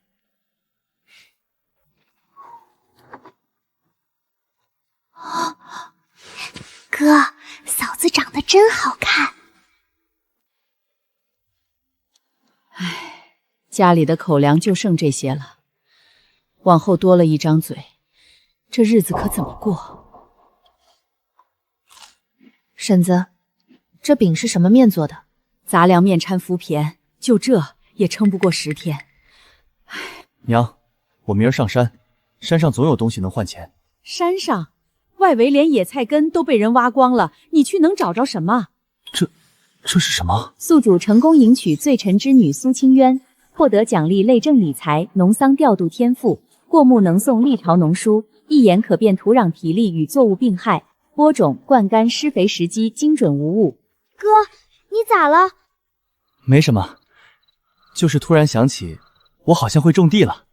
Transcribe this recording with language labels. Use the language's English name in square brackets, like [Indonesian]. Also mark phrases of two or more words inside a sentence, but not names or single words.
[Chinese] 哥，嫂子長得真好看。唉，家裡的口糧就剩這些了，往後多了一張嘴，這日子可怎麼過？嬸子， 這餅是什麼面做的？杂粮面掺麩骈，就这也撑不过10天。娘，我明儿上山，山上总有东西能换钱。山上，外围连野菜根都被人挖光了，你去能找着什么？这是什么？宿主成功迎娶罪臣之女蘇清淵，獲得獎勵類政理財、農桑調度天賦，過目能誦歷朝農書，一眼可辨土壤體力與作物病害，播種、灌溉、施肥時機精準無誤。哥，你咋了？沒什麼，就是突然想起我好像會種地了。